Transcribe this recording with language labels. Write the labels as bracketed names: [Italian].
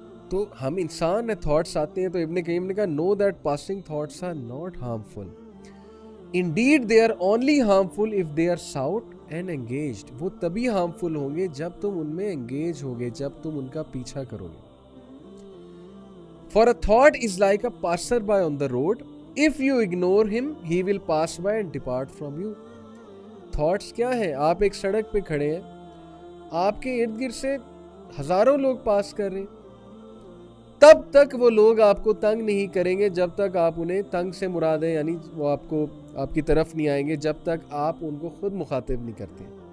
[Urdu] تو ہم انسان ہیں, تھاٹس آتے ہیں. تو ابن قیم نے کہا [English] Know that passing thoughts are not harmful, indeed they are only harmful if they are sought and engaged. [Urdu] وہ تبھی ہارمفل ہوں گے جب تم ان میں انگیج ہوگے, جب تم ان کا پیچھا کرو گے. [English] For a thought is like a passer by on the road, if you ignore him he will pass by and depart from you. [Urdu] Thoughts کیا ہیں؟ آپ ایک سڑک پہ کھڑے ہیں, آپ کے ارد گرد سے ہزاروں لوگ پاس کر رہے ہیں, تب تک وہ لوگ آپ کو تنگ نہیں کریں گے جب تک آپ انہیں تنگ سے مراد ہے, یعنی وہ آپ کی طرف نہیں آئیں گے جب تک آپ ان کو خود مخاطب نہیں کرتے.